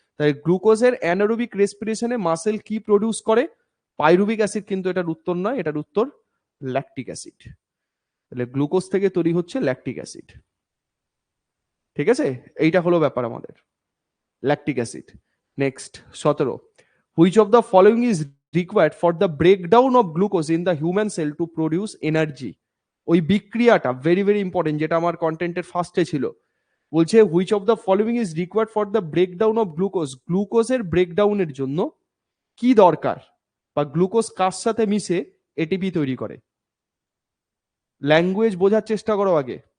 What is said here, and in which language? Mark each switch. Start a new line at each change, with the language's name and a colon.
Bangla: তাই গ্লুকোজের anaerobic রেসপিরেশনে muscle কি প্রডিউস করে? পাইরুভিক অ্যাসিড, কিন্তু এটার উত্তর নয়, এটার উত্তর ল্যাকটিক অ্যাসিড। তাহলে গ্লুকোজ থেকে তৈরি হচ্ছে ল্যাকটিক অ্যাসিড, ঠিক আছে। এইটা হলো ব্যাপার আমাদের, lactic acid.
English: Next 17, which of the following is required for the breakdown of glucose in the human cell to produce energy?
Bangla: ওই বিক্রিয়াটা ভেরি ভেরি ইম্পর্টেন্ট, যেটা আমার কন্টেন্টের ফার্স্টে ছিল। বলছে
English: which of the following is required for the breakdown of glucose,
Bangla: গ্লুকোজের ব্রেকডাউনের জন্য কি দরকার, বা গ্লুকোজ কার সাথে মিশে এটিপি তৈরি করে? ল্যাঙ্গুয়েজ বোঝার চেষ্টা করো আগে।